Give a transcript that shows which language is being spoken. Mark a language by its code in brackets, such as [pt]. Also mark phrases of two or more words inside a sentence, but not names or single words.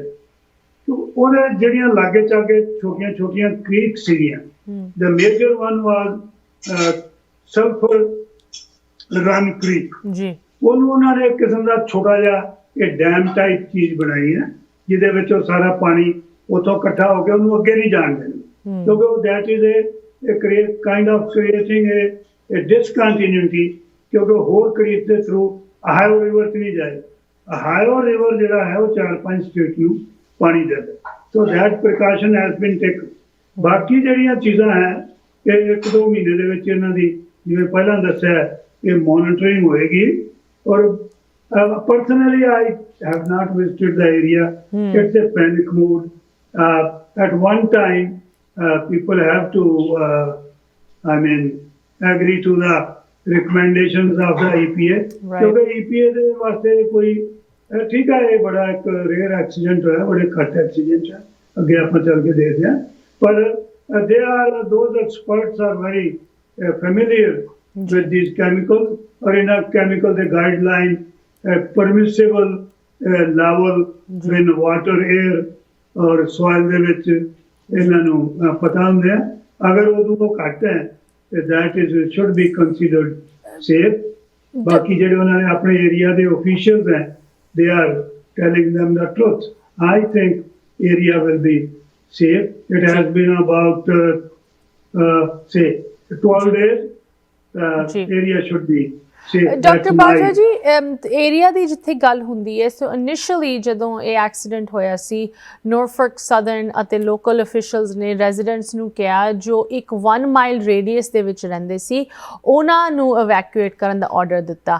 [pa] ਉਹਦੇ ਜਿਹੜੀਆਂ ਲਾਗੇ ਚਾਗੇ ਛੋਟੀਆਂ ਛੋਟੀਆਂ ਕ੍ਰੀਕ ਸੀਗੀਆਂ [en] the major one was Sulphur Run Creek, [pa] ਉਹਨੂੰ ਉਹਨਾਂ ਨੇ ਇੱਕ ਕਿਸਮ ਦਾ ਛੋਟਾ ਜਿਹਾ ਇਹ [en] dam type [pa] ਚੀਜ਼ ਬਣਾਈ ਹੈ ਜਿਹਦੇ ਵਿੱਚ ਉਹ ਸਾਰਾ ਪਾਣੀ ਉੱਥੋਂ ਇਕੱਠਾ ਹੋ ਕੇ ਉਹਨੂੰ ਅੱਗੇ ਨਹੀਂ ਜਾਣ ਦੇਣਾ ਕਿਉਂਕਿ ਉਹ [en] that is a kind of creating a discontinuity [pa] ਕਿਉਂਕਿ ਹੋਰ ਕ੍ਰੀਕ ਦੇ ਥਰੂ ਅਹਾਇਓ ਰਿਵਰ 'ਚ ਨਹੀਂ ਜਾਏ। ਅਹਾਇਓ ਰਿਵਰ ਜਿਹੜਾ ਹੈ ਉਹ 4-5 ਸਟੇਟ ਨੂੰ ਪਾਣੀ ਦਿੰਦਾ। [en] so that precaution has been taken. [pa] ਬਾਕੀ ਜਿਹੜੀਆਂ ਚੀਜ਼ਾਂ ਹੈ ਇਹ 1-2 ਮਹੀਨੇ ਦੇ ਵਿੱਚ ਇਹਨਾਂ ਦੀ ਜਿਵੇਂ ਪਹਿਲਾਂ ਦੱਸਿਆ ਇਹ ਮੋਨੀਟਰਿੰਗ ਹੋਏਗੀ ਔਰ [en] personally I have not visited the area. It's a panic mode. At one time people have to agree to the recommendations of the EPA [pa] ਕਿਉਂਕਿ EPA ਦੇ ਵਾਸਤੇ ਕੋਈ ਠੀਕ ਹੈ ਇਹ ਬੜਾ ਇੱਕ ਰੇਅਰ ਐਕਸੀਡੈਂਟ ਹੋਇਆ, ਬੜੇ ਘੱਟ ਐਕਸੀਡੈਂਟ ਹੈ ਅੱਗੇ ਆਪਾਂ ਚੱਲ ਕੇ ਦੇਖਦੇ ਹਾਂ ਪਰ [en] those experts are very familiar with these chemicals or in a chemical the guideline permissible level in water air [pa] ਔਰ ਸੋਇਲ ਦੇ ਵਿੱਚ ਇਹਨਾਂ ਨੂੰ ਪਤਾ ਹੁੰਦੇ ਆ। ਅਗਰ ਉਦੋਂ ਤੋਂ ਘੱਟ ਹੈ ਤੇ [en] that is should be considered safe. [pa] ਬਾਕੀ ਜਿਹੜੇ ਉਹਨਾਂ ਨੇ ਆਪਣੇ ਏਰੀਆ ਦੇ ਆਫੀਸ਼ੀਅਲਸ ਹੈ [en] they are telling them the truth. I think area will be safe. It has been about say 12 days. Area should be safe. [pa] ਡਾਕਟਰ ਬਾਜਵਾ ਜੀ, ਏਰੀਆ ਦੀ ਜਿੱਥੇ ਗੱਲ ਹੁੰਦੀ ਹੈ, ਸੋ ਇਨੀਸ਼ੀਅਲੀ ਜਦੋਂ ਇਹ ਐਕਸੀਡੈਂਟ ਹੋਇਆ ਸੀ, ਨੋਰਫੋਕ ਸਦਰਨ ਅਤੇ ਲੋਕਲ ਅਫੀਸ਼ੀਅਲਸ ਨੇ ਰੈਜ਼ੀਡੈਂਟਸ ਨੂੰ ਕਿਹਾ ਜੋ ਇੱਕ 1 ਮਾਈਲ ਰੇਡੀਅਸ ਦੇ ਵਿੱਚ ਰਹਿੰਦੇ ਸੀ ਉਹਨਾਂ ਨੂੰ ਇਵੈਕੂਏਟ ਕਰਨ ਦਾ ਆਰਡਰ ਦਿੱਤਾ।